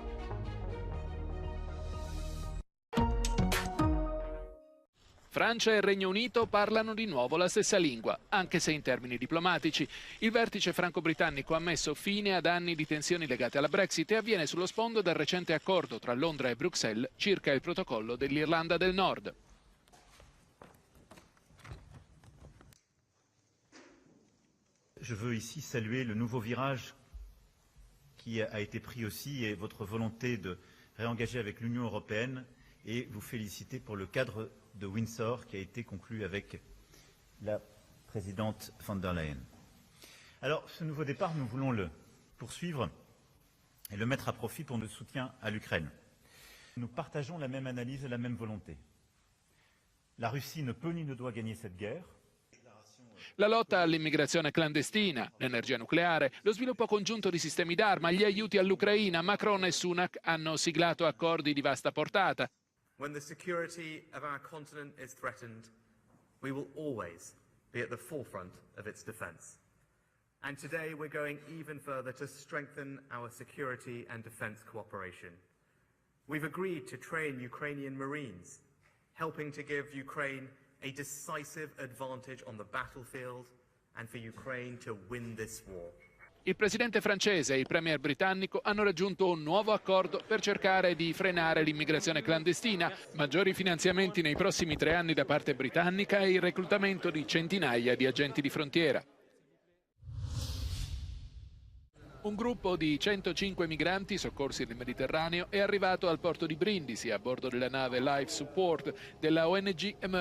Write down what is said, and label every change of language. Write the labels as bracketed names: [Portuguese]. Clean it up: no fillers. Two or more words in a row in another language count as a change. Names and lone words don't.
[Italian] Francia e Regno Unito parlano di nuovo la stessa lingua, anche se in termini diplomatici. Il vertice franco-britannico ha messo fine ad anni di tensioni legate alla Brexit e avviene sullo sfondo del recente accordo tra Londra e Bruxelles circa il protocollo dell'Irlanda del Nord. [French] Je veux ici saluer le nouveau virage qui a été pris aussi et votre volonté de réengager avec l'Union européenne et vous féliciter pour le cadre de Windsor qui a été conclu avec la présidente von der Leyen. Alors, ce nouveau départ, nous voulons le poursuivre et le mettre à profit pour notre soutien à l'Ukraine. Nous partageons la même analyse et la même volonté. La Russie ne peut ni ne doit gagner cette guerre. [Italian] La lotta all'immigrazione clandestina, l'energia nucleare, lo sviluppo congiunto di sistemi d'arma, gli aiuti all'Ucraina, Macron e Sunak hanno siglato accordi di vasta portata. [English] When the security of our continent is threatened, we will always be at the forefront of its defense. And today we're going even further to strengthen our security and defense cooperation. We've agreed to train Ukrainian Marines, helping to give Ukraine a decisive advantage on the battlefield and for Ukraine to win this war. [Italian] Il presidente francese e il premier britannico hanno raggiunto un nuovo accordo per cercare di frenare l'immigrazione clandestina, maggiori finanziamenti nei prossimi 3 anni da parte britannica e il reclutamento di centinaia di agenti di frontiera. Un gruppo di 105 migranti soccorsi nel Mediterraneo è arrivato al porto di Brindisi a bordo della nave Life Support della ONG Emergency.